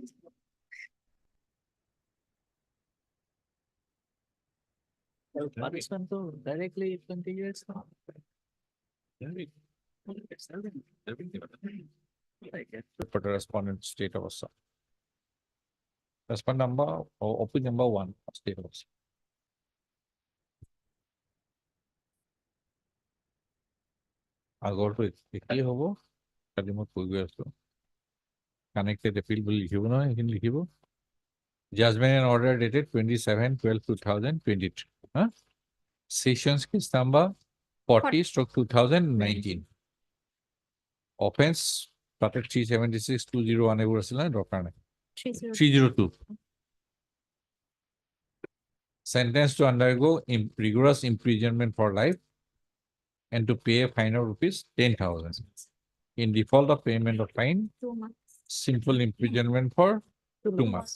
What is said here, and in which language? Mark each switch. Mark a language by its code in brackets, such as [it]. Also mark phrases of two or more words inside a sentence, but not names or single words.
[en] Participant to directly 20 years. For the respondent state of Assam. Respondent number or OP number 1, state of Assam. [as] আগৰটো একেই হ'ব কালি মই কৈ গৈ আছো [en] connected appeal [as] বুলি লিখিব নহয় সেইখিনি লিখিব [en] judgment and order dated 27/12/2023 sessions case number 40/2019 offense started 376/201 [as] এইবোৰ আছিল না দৰকাৰ নাই 302 [en] sentence to undergo rigorous imprisonment for life and to pay a fine of rupees 10,000. In default of payment of fine, 2 months. simple imprisonment for 2 months.